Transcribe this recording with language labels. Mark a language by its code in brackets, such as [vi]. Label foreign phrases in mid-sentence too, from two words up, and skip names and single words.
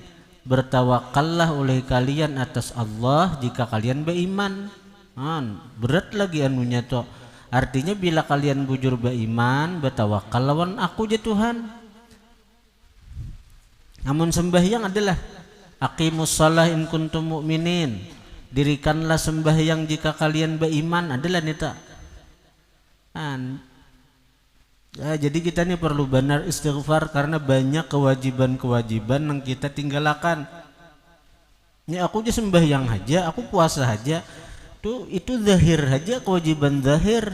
[bjn] Bertawakallah oleh kalian atas Allah jika kalian beriman. Berat lagi anunya toh. Artinya bila kalian bujur beriman, bertawakal lawan aku je Tuhan. Namun sembahyang adalah [ar] أقيموا الصلاة إن كنتم مؤمنين. [bjn] Dirikanlah sembahyang jika kalian beriman, adalah nita. Jadi kita ini perlu benar istighfar karena banyak kewajiban-kewajiban yang kita tinggalkan. Ini aku aja sembahyang aja, aku puasa aja, itu zahir aja, kewajiban zahir.